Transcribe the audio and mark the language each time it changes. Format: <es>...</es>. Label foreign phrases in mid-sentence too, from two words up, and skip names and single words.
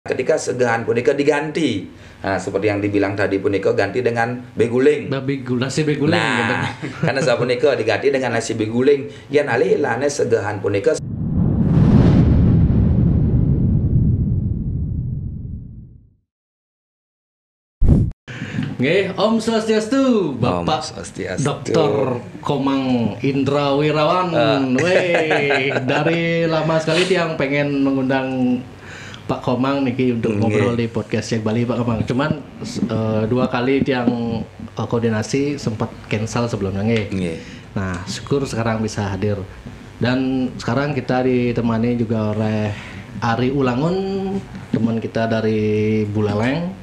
<id>Ketika segahan punika diganti, seperti yang dibilang tadi punika ganti dengan beguling. Nasi beguling. Nah, karena sapunika diganti dengan nasi beguling.</id> <ban>Yen alih lane segahan punika.</ban> <id>Nggih,</id> <sa>ॐ स्वस्त्यस्तु,</sa> <id>Bapak Swastiastu. Dr. Komang Indra Wirawan. Dari lama sekali tiang pengen mengundang Pak Komang niki untuk ngobrol di podcast Cek Bali Pak Komang. Cuman 2 kali tiang koordinasi sempat cancel sebelumnya nggih. Nah, syukur sekarang bisa hadir. Dan sekarang kita ditemani juga oleh Ari Ulangun, teman kita dari Buleleng.</id>